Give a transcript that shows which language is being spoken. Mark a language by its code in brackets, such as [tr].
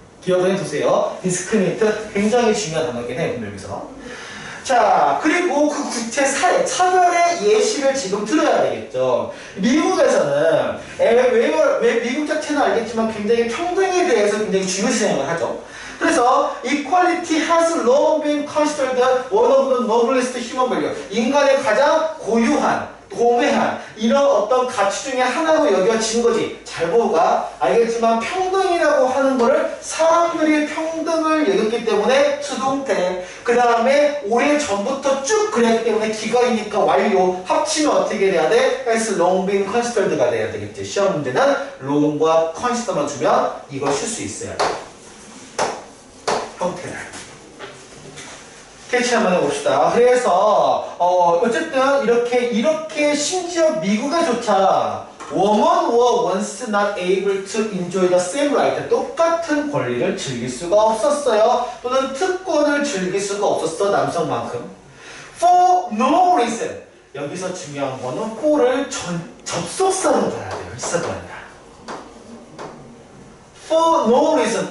[ko] 기억을 해두세요. discriminate 굉장히 중요한 단어긴 해. 여기서. 자, 그리고 그 구체 사례, 차별의 예시를 지금 들어야 되겠죠. 미국에서는, 왜 미국 자체는 알겠지만 굉장히 평등에 대해서 굉장히 중요시 생각을 하죠. [en] 그래서 equality has long been considered one of the noblest human value. [ko] 인간의 가장 고유한, 도매한 이런 어떤 가치 중에 하나로 여겨진 거지. 잘 보고가 알겠지만 평등이라고 하는 거를 사람들이 평등을 여겼기 때문에 수동태. 그 다음에 오래전부터 쭉 그랬기 때문에 기가이니까 완료. 합치면 어떻게 돼야 돼? [en] has long been considered가 [ko] 돼야 되겠지. 시험 문제는 long과 consider만 주면 이걸 쓸 수 있어야 돼. 형태를. 캐치 한번 해봅시다. 그래서 어쨌든 이렇게 심지어 미국에조차 [en] women were once not able to enjoy the same right. [ko] 똑같은 권리를 즐길 수가 없었어요. 또는 특권을 즐길 수가 없었어. 남성만큼. [en] For no reason. [ko] 여기서 중요한 거는 for를 접속사로 봐야 돼요. 일사도 아니라. [en] For no reason.